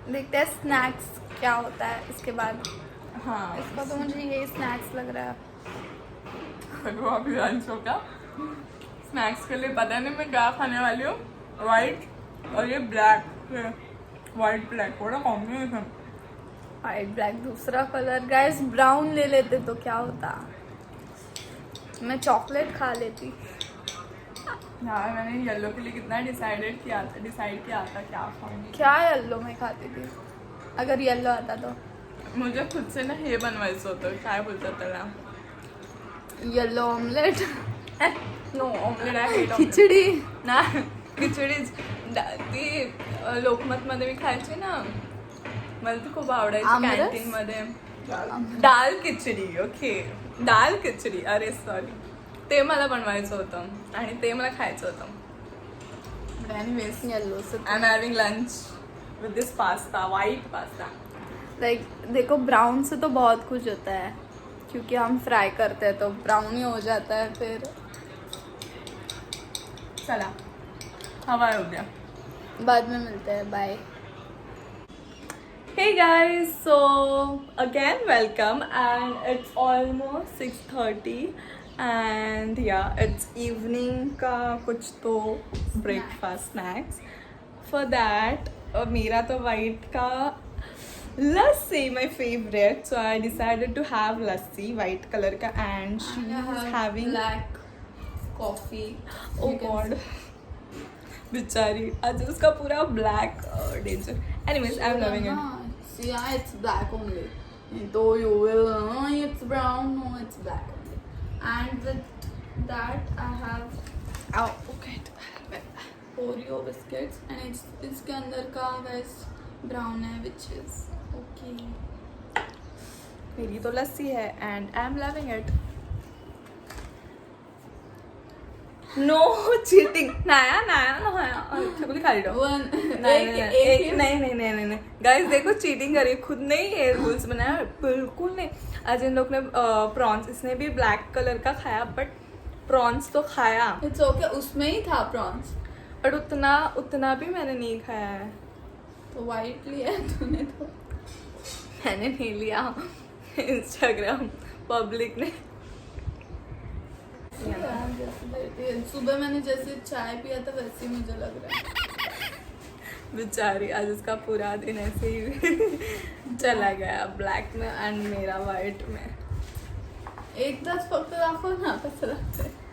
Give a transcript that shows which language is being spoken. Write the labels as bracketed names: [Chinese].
[Hindi] देखते हैं स्नैक्स क्या होता है इसके बाद. हाँ इसका तो मुझे यही स्नैक्स लग रहा है. देखो अभी लंच होगा. स्नैक्स के लिए पता नहीं मैं क्या खाने वाली हूँ. वाइट और ये ब्लैक. वाइट ब्लैक थोड़ा कॉम्बिनेशन. वाइट ब्लैक दूसरा कलर. गाइस ब्राउन ले लेते तो क्या होता. मैं चॉकलेट खा लेती. यार मैंने येलो के लिए कितना डिसाइड किया था क्या खाऊंगी. क्या येलो में खाती थी अगर येलो आता तो. [Marathi] मुझे खुद से ना हे बनवायचं होतं. काय बोलतात त्याला. [English] Yellow omelette. No omelette आहे. Hate omelette. [Hindi] खिचडी. [Marathi] ना खिचडीच. ती लोकमतमध्ये मी खायची ना, मला ती खूप आवडायची आमरस? कॅन्टीनमध्ये. दाल खिचडी. ओके दाल खिचडी. अरे सॉरी, ते मला बनवायचं होतं आणि ते मला खायचं होतं. [English] anyways [Hindi] येलो से [English] I am having lunch with this pasta, white pasta. [Hindi] Like देखो, ब्राउन से तो बहुत कुछ होता है क्योंकि हम फ्राई करते हैं तो ब्राउन ही हो जाता है. फिर चला हवा हो गया. बाद में मिलते हैं. Bye. [English] Hey guys, so again welcome, and it's almost 6:30 and yeah, it's evening [Hindi] का कुछ तो [English] breakfast snacks. For that [Hindi] मेरा तो white का लस्सी [English] my favorite, so I decided to have lassi white color का, and she is having black coffee. [Hindi] oh god बेचारी आज उसका पूरा black danger. [English] Anyways, I'm loving it. See, yeah, it's black only. Though you will, it's brown. No, it's black only. And with that, I have Oh, okay. Oreo biscuits, and [Hindi] इसके अंदर का guys brown है, [English] which is okay. [Hindi] मेरी तो लस्सी है [English] and I'm loving it. No cheating. नाया छकुली खा रही हो. [Hindi] नहीं गाइस देखो, चीटिंग करी खुद ने ही ये रूल्स बनाया. बिल्कुल नहीं. आज इन लोग ने प्रॉन्स, इसने भी ब्लैक कलर का खाया बट प्रॉन्स तो खाया. [English] It's okay. [Hindi] उसमें ही था prawns. और उतना भी मैंने नहीं खाया है. तो white लिया है तूने तो. मैंने नहीं लिया, इंस्टाग्राम पब्लिक ने. सुबह मैंने जैसे चाय पिया था वैसे ही मुझे लग रहा है. बेचारी आज उसका पूरा दिन ऐसे ही चला गया ब्लैक में एंड मेरा वाइट में. [Marathi] एकदाच फक्त दाखव ना कसं लागतंय.